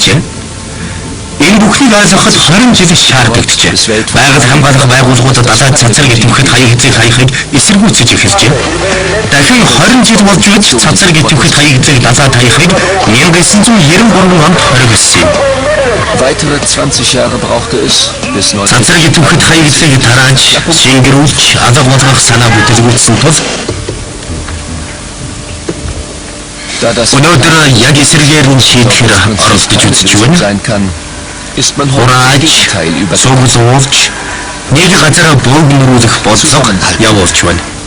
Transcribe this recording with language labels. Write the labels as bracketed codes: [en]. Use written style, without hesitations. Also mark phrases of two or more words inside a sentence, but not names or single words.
[mn] Энэ бүхнийг ойлгоход 20 жил шаардлагатай. Байгаль хамгаалах байгууллагууд далайд цацраг идэвхэд хаягцыг хаяхыг эсэргүүцэж эхэлжээ. Дахин 20 жил болж байж цацраг идэвхэд хаягцыг далайд хаяхыг 1993 онд хоригдсон юм. [de] Weitere 20 Jahre brauchte es, bis [mn] цацраг идэвхэд хаягцыг тарааж, шингэрүүлж, алга болгох санаа бүтэлгүүлсэн тул өнөөдөр яг эсрэгээр нь шийдэхээр оролдож үзэж байна. Хурааж, цуглуулж, нэг газараа бөөгнөрүүлэх бодлого явуулж байна.